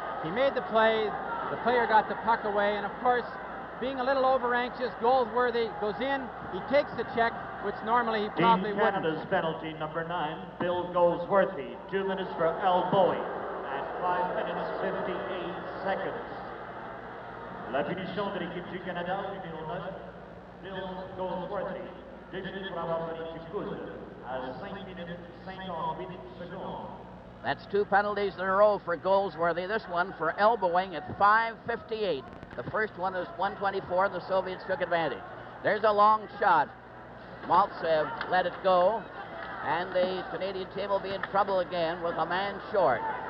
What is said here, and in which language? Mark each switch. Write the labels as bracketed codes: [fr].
[en] He made the play, the player got the puck away, and of course, being a little over-anxious, Goldsworthy goes in, he takes the check, which normally he probably wouldn't. Canada's penalty, number 9, Bill Goldsworthy, 2 minutes for elbowing. 5 minutes 58 seconds. [fr] La punition de l'équipe du Canada, numéro 9, Bill Goldsworthy. 2 minutes pour avoir donné du coude à 5 minutes 58 secondes. [en] That's 2 penalties in a row for Goldsworthy. This one for elbowing at 5:58. The first one is 1:24. The Soviets took advantage. There's a long shot. Maltsev let it go, and the Canadian team will be in trouble again with a man short.